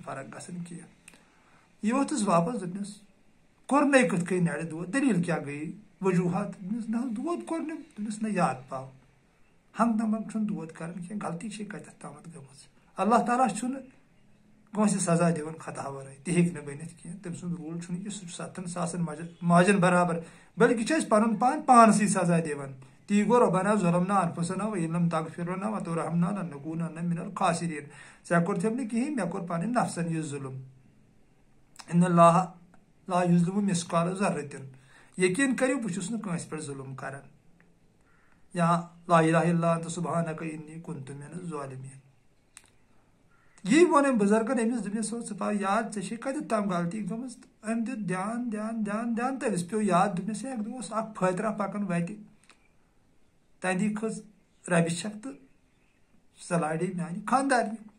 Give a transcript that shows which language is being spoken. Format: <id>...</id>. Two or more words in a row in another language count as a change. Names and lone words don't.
<ks>فرق گژھان کینٛہہ یہِ ووٚتھُس واپس دوٚپنس کوٚرنے کِتھ کٔنۍ نرِ دود دٔلیٖل کیٛاہ گٔیے وجوٗہات دوٚپنس نہ حظ دود کوٚر نہٕ دوٚپنس نہ یاد پاو ہنٛگ تمنٛگ چھُنہٕ دود کران کینٛہہ غلطی چھے کتٮ۪تھ تامتھ گٔمٕژ اللہ تعالیٰ چھُنہٕ کٲنٛسہِ سزا دِوان خطا ورٲے تہِ ہیٚکہِ نہٕ بٔنِتھ کینٛہہ تٔمۍ سُنٛد روٗل چھُنہٕ کہِ سُہ چھُ 7 ساسن ماجن برابر بلکہِ چھِ أسۍ پنُن پان پانسٕے سزا دِوان تی گوٚو</ks> <ar>رۄبنا ظلمنا انفسنا وَإِن لَمْ تَغْفِرْ لَنَا وَتَرْحَمْنَا لَنَكُونَنَّ مِنَ الْخَاسِرِينَ</ar> <ks>ژےٚ کوٚرتھم نہٕ کِہینۍ مےٚ کوٚر پنٕنۍ نفسن یہِ ظُلم</ks> <ar>اِنَّ اللَّهَ لَا يُظْلِمُ مِثْقَالَ ذَرَّةٍ</ar> <ks>یقیٖن کٔرِو بہٕ چھُس نہٕ کٲنٛسہِ پٮ۪ٹھ ظُلم کران</ks> <ar>یا لا اِلہَ اِلَّا أنتَ سُبحانَكَ إِنِّي كُنتُ مِنَ الظَّالِمِينَ</ar> <ks>یی ووٚن أمۍ بُزرگن أمِس دوٚپنس ژٕ پاو یاد ژےٚ چھے کتٮ۪تھ تام غلطی گٔمٕژ تہٕ أمۍ دیُت دھیان تہٕ أمِس پیوٚو یاد دوٚپنس ہے اکہِ دۄہ اوس اکھ فٲطرہ پکان وتہِ تندی کھٔژ ربہِ چھکھ تہٕ سۄ لاڑے میانہِ خانٛدارنہِ</ks>